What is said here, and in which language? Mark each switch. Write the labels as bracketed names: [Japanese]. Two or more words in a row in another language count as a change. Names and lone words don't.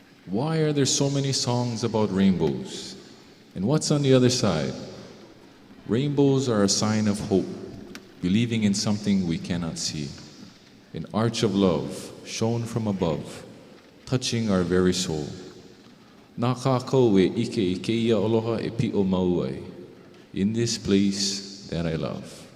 [English] Why are there so many songs about rainbows? And what's on the other side? Rainbows are a sign of hope, believing in something we cannot see. An arch of love shown from above, touching our very soul. [Hawaiian] Nā kākou e ike I keia aloha e pi'o mau ai, [English] in this place that I love.